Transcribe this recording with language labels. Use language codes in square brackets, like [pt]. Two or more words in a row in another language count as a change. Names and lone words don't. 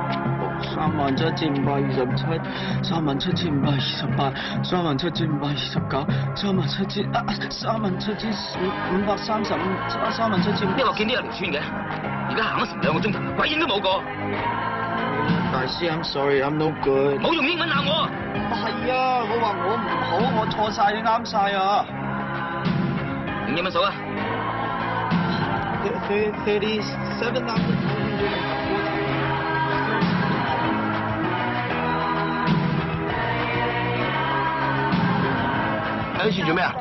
[yue] ！37527、37528、37529、3753530、37530。一落見呢有條村嘅，而家行咗成2個鐘頭，鬼影都冇個。 [en] 大師 ，I'm sorry，I'm no good。 [yue] 冇用英文鬧我。係啊，我話我唔好，我錯晒，你啱晒啊。用英文數啊。37,440。喺處做咩啊？